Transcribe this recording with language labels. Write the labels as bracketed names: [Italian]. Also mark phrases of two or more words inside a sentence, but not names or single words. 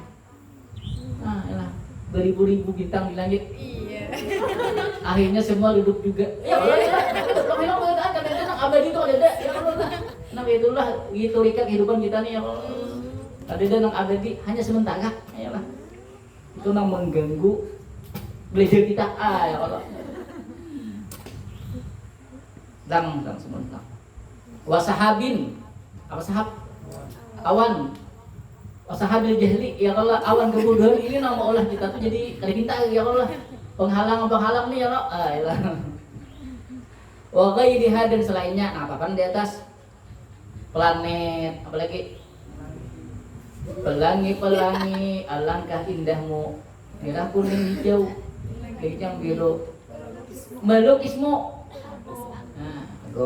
[Indonesian] Nah [Arabic] يا الله, [Indonesian] beribu-ribu bintang di langit. Akhirnya semua duduk juga. [Arabic] يا الله يا الله, [Indonesian] abadi itu ada [Arabic] يا الله. [Banjar] Nah itulah gitu rika kehidupan kita nih [Arabic] يا الله. [Banjar] Ada nang abadi hanya sementara [Arabic] يا الله. [Banjar] Itu nang mengganggu belajar kita [Arabic] يا الله. [Banjar] Dang sementara. Wasahabin, apa sahab? Awan. [Arabic] وسحاب الجهل يا الله, [Banjar] awan kebodohan ini nama Allah kita tuh jadi kada pinta [Arabic] يا الله. [Banjar] Penghalang nih [Arabic] يا الله. يا الله. وغيرها, [Indonesian] dan selainnya. Nah, apa di atas planet, apalagi pelangi, alangkah indahmu, merah kuning hijau, hijau biru, melukismu. Nah, gong.